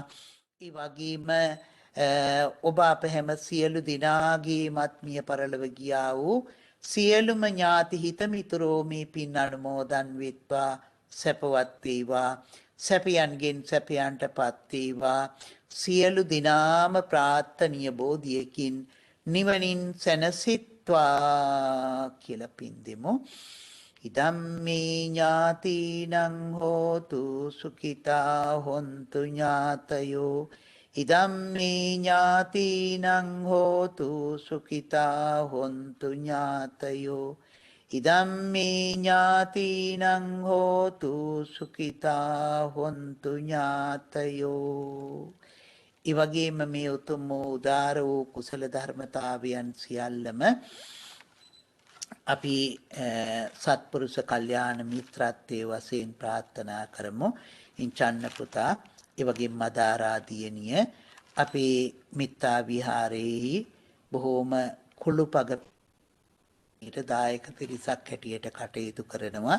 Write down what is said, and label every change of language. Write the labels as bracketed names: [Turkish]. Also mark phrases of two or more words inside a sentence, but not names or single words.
[Sinhala] ඒ වගේම ඔබ අප හැම සියලු දෙනාගේමත් මිය පරලොව ගියා වූ සියලුම ඥාති හිත මිතුරෝ මේ පින් අනුමෝදන් වෙත්වා. සැපවත් වේවා. සැපයන්ගෙන් සැපයන්ටපත් වේවා. සියලු දිනාම ප්‍රාර්ථනීය බෝධියකින් නිවනින් සැනසෙත්වා කියලා පින් දෙමු. [Pali] ඉදම්මේ ඥාතිනං හෝතු සුඛිතා හොන්තු ඥාතයෝ. ඉදම්මේ ඥාතිනං හෝතු සුඛිතා හොන්තු ඥාතයෝ. ඉදම්මේ ඥාතිනං හෝතු සුඛිතා හොන්තු ඥාතයෝ. [Sinhala] ඉවගේම මේ උතුම් වූ උදාර වූ කුසල ධර්මතාවයන් සියල්ලම අපි සත්පුරුෂ කල්යාණ මිත්‍රත්වයේ වශයෙන් ප්‍රාර්ථනා කරමු. ඉන්චන්න පුතා, එවැගේම මදාරාදීනිය අපේ මිත්තා විහාරයේ බොහෝම කුළුපග දායක පිරිසක් හැටියට කටයුතු කරනවා.